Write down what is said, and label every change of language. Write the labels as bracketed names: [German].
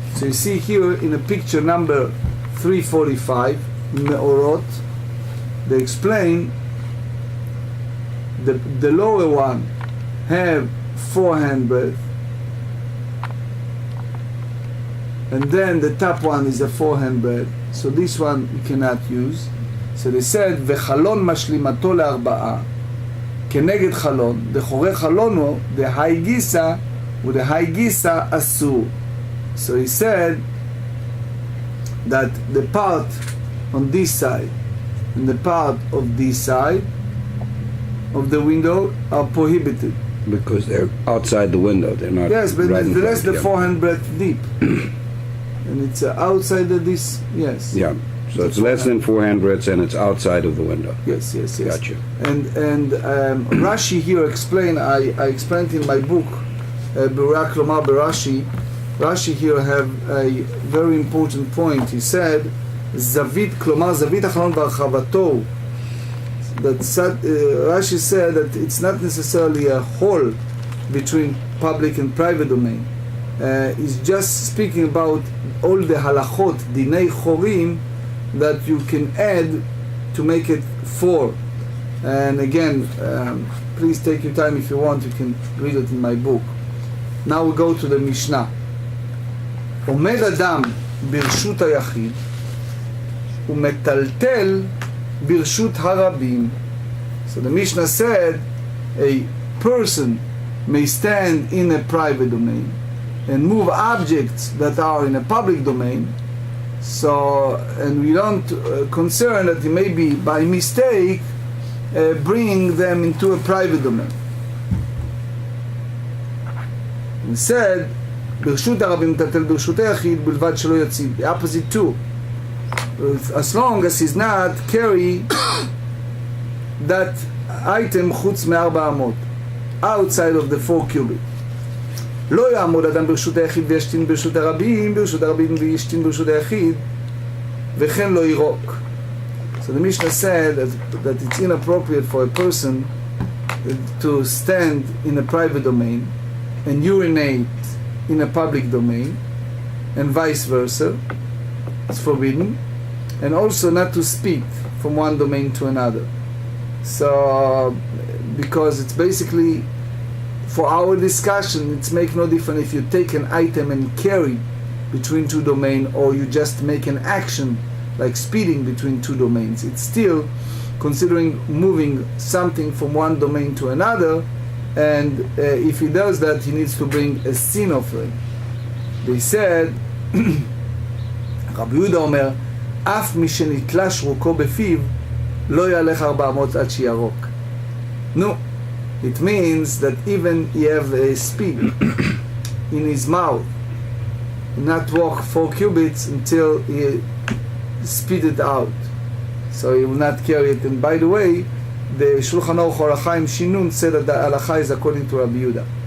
[English] So you see here in a picture number 345, Meorot, they explain the lower one have 4 handbreadth, and then the top one is a 4 handbreadth. So this one you cannot use. So they said, [Hebrew] וחלון משלימתו ל4, כנגד חלון, דחורי חלונו, דהי גיסא, ודהי גיסא אסור. [English] So he said that the part on this side and the part of this side of the window are prohibited. Because they're outside the window, they're not. Yes, but right the rest the 4 handbreadth deep. And it's outside of this, yes. Yeah, so it's less than 4 handbreadths and it's outside of the window. Yes. Gotcha. And Rashi here explained, I explained in my book, B'Rak Lomar B'Rashi, Rashi here have a very important point. He said, [Hebrew] Zavit, Klomar, Zavit Achalon Barchavato, [English] Rashi said that it's not necessarily a whole between public and private domain. He's just speaking about all the halachot, dinei chorim, that you can add to make it 4. And again, please take your time if you want, you can read it in my book. Now we go to the Mishnah. [Hebrew] עומד אדם ברשות היחיד ומטלטל ברשות הרבים. [English] So the Mishnah said a person may stand in a private domain and move objects that are in a public domain. So, and we don't concern that he may be by mistake bring them into a private domain. He said, [Hebrew] ברשות הרבים מטלטל ברשות היחיד בלבד שלא יציב. [English] The opposite too. As long as he's not carry that item [Hebrew] חוץ מ4 אמות, [English] outside of the 4 cubits. [Hebrew] לא יעמוד אדם ברשות היחיד וישתין ברשות הרבים, ברשות הרבים וישתין ברשות היחיד, וכן לא יירוק. [English] So the Mishnah said that it's inappropriate for a person to stand in a private domain and urinate in a public domain, and vice versa. It's forbidden. And also not to speak from one domain to another. So, because it's basically, for our discussion, it's make no difference if you take an item and carry between 2 domains, or you just make an action like speeding between 2 domains. It's still considering moving something from one domain to another, and if he does that, he needs to bring a sin offering. They said, [Hebrew] רבי יהודה אומר, אף מי שנתלה שרוקו בפיו, לא יהלך 400 עד שירוק. [English] No, it means that even he have a speed in his mouth, not walk 4 cubits until he spit it out. So he will not carry it. And by the way, the Shulchan Aruch Orachaim Shinun said that the halacha is according to Rabbi Yehuda.